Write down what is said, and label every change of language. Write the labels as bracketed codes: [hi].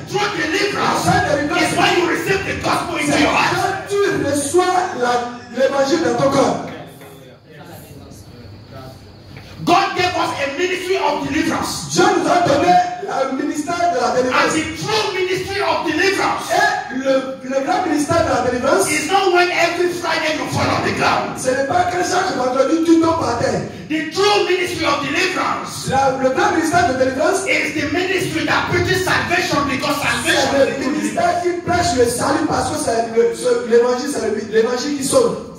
[en] True deliverance is when you receive the gospel into your heart. [fr] Quand tu reçois l'évangile dans ton corps. [en] God gave us a ministry of deliverance. [fr] Dieu nous a donné le ministère de la [en] And [fr] délivrance. [en] the true ministry of deliverance [fr] Et le grand ministère de la délivrance, [en] is not when every Friday you fall on the ground. [fr] ce n'est pas que chaque vendredi tu tombes par terre. [en] The true ministry of deliverance [fr] Le grand ministère de délivrance, [en] is the ministry that preaches salvation because salvation [fr] c'est le [en] the true [fr] ministère qui prêche le salut parce que c'est l'évangile, c'est l'évangile qui sauve.